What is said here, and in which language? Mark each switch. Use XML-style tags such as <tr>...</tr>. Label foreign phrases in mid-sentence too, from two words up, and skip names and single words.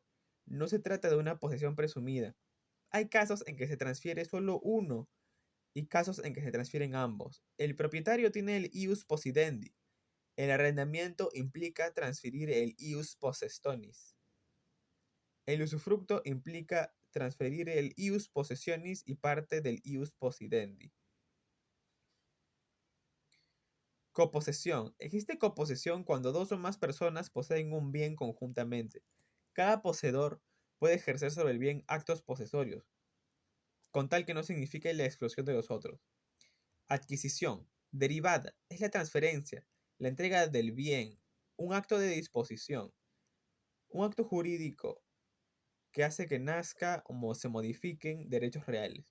<es>No se trata de una posesión presumida. Hay casos en que se transfiere solo uno y casos en que se transfieren ambos. El propietario tiene el</es> <la>ius possidendi.</la> <es>El arrendamiento implica transferir el</es> <la>ius possessionis.</la> <es>El usufructo implica transferir el</es> <la>ius possessionis</la> <es>y parte del</es> <la>ius possidendi.</la> <es>Coposesión. Existe coposesión cuando dos o más personas poseen un bien conjuntamente. Cada poseedor puede ejercer sobre el bien actos posesorios, con tal que no signifique la exclusión de los otros. Adquisición. Derivada. Es la transferencia, la entrega del bien, un acto de disposición, un acto jurídico que hace que nazca o se modifiquen derechos reales.</es>